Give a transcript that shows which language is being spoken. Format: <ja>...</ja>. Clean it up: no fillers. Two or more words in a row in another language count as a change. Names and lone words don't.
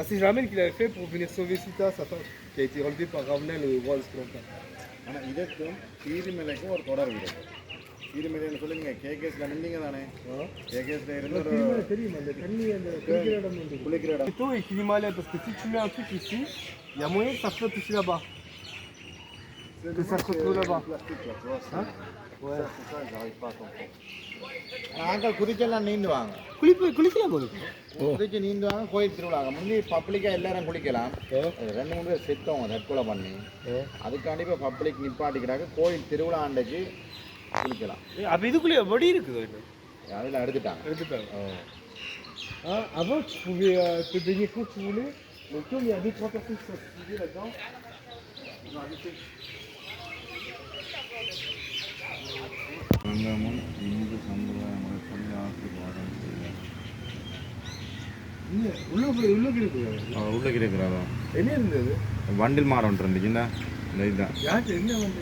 <fr>caramel qu'il avait fait pour venir sauver Sita, sa femme, qui a été enlevée par Ravenel, le roi de Sri Lanka.</fr> <ta>ஆனால் இதுக்கும் கீரிமலைக்கும் ஒரு தொடர்பு இருக்கு. கீரிமலைன்னு சொல்லுங்க, கேகேஸ்ல நின்றீங்க தானே? கேகேஸ்ல இருந்து ஒரு தெரியுமா அந்த தண்ணி அந்த குளிக்கிற இடம் வந்து குளிக்கிற இடம்.</ta> <fr>plutôt et l'Himalaya, parce que si tu mets un truc ici, il y a moyen que ça flotte aussi là-bas. Que ça se retrouve là-bas. Hein? Ouais.</fr> <ta>நாங்கள் குதிச்செல்லாம் நீந்துவாங்க. குளிக்கலாம் போது. குதிச்சு நீந்துவாங்க கோயில் திருவிழாங்க. முந்தி பப்ளிக்காக எல்லாரும் குளிக்கலாம். 2-3 பேர் செத்தவங்க தற்கொலை பண்ணி. அதுக்காண்டி இப்போ பப்ளிக் நிப்பாட்டிக்கிறாங்க. கோயில் திருவிழா அன்றைக்கு குளிக்கலாம். அப்போ இதுக்குள்ளே வடி இருக்குது அதில் எடுத்துட்டாங்க.</ta> <fr>Avant, tu pouvais te baigner quand tu voulais. Donc, comme il y a 2-3 personnes qui sont suivies là-dedans, ils ont arrêté.</fr> <ta>இந்து சமுதாய முறைப்படி ஆசீர்வாதம் உள்ள இருக்கிறாரோ என்ன இருந்தது வண்டில் மாடு ஒன்று இருந்துச்சுன்னா இந்த இதுதான் யாருக்கு என்ன வந்து</ta>